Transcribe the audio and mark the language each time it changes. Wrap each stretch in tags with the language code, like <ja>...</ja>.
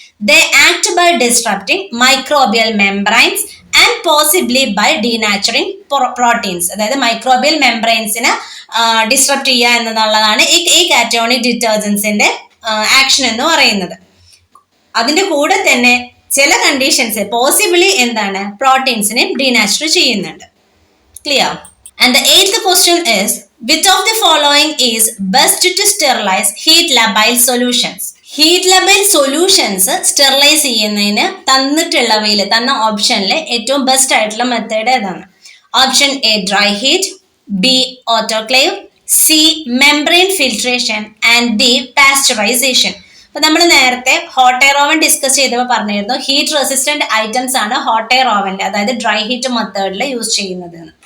<en>They act by disrupting microbial membranes and possibly by denaturing proteins.</en> <ml>അതായത് microbial മെംബ്രൈൻസിനെ disrupt ചെയ്യുക എന്നുള്ളതാണ് ഈ കാറ്റയോണിക് ഡിറ്റർജൻസിന്റെ ആക്ഷൻ എന്ന് പറയുന്നത്. അതിന്റെ കൂടെ തന്നെ ചില കണ്ടീഷൻസ് പോസിബിളി എന്താണ് പ്രോട്ടീൻസിനെ ഡീനാച്ചുർ ചെയ്യുന്നുണ്ട്. Clear?</ml> <en>And the eighth question is, which of the following is best to sterilize heat labile solutions?</en> <ml>Heat labile solutions sterilise ചെയ്യുന്നതിന് തന്നിട്ടുള്ളവയിൽ തന്ന ഓപ്ഷനിൽ ഏറ്റവും ബെസ്റ്റ് ആയിട്ടുള്ള മെത്തേഡ് ഏതാണ്? Option A dry heat, B autoclave, C membrane filtration and D pasteurisation. അപ്പൊ നമ്മൾ നേരത്തെ hot air oven discuss ചെയ്തപ്പോൾ പറഞ്ഞിരുന്നു ഹീറ്റ് റെസിസ്റ്റന്റ് ഐറ്റംസ് ആണ് ഹോട്ട് എയർ ഓവനിൽ, അതായത് ഡ്രൈ ഹീറ്റ് മെത്തേഡിൽ യൂസ് ചെയ്യുന്നത്.</ml>